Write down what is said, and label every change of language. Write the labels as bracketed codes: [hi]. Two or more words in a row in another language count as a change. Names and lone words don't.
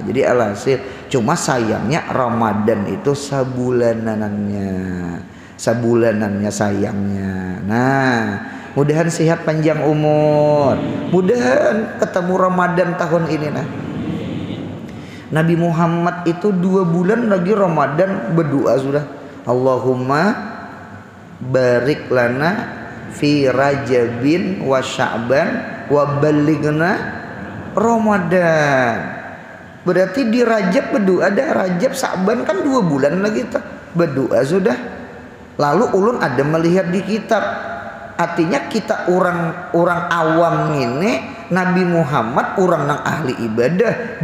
[bjn] Jadi alhasil cuma sayangnya Ramadan itu sabulanannya sayangnya. Nah, mudahan sehat panjang umur, mudahan ketemu Ramadan tahun ini. Nah, Nabi Muhammad itu 2 bulan lagi Ramadan berdoa sudah, [ar] اللهم بارك لنا في رجب وشعبان وبلغنا رمضان. [bjn] Berarti di Rajab berdoa, ada Rajab Sya'ban kan 2 bulan lagi tuh berdoa sudah. Lalu ulun ada melihat di kitab, artinya kita orang awam ini, Nabi Muhammad orang nang ahli ibadah.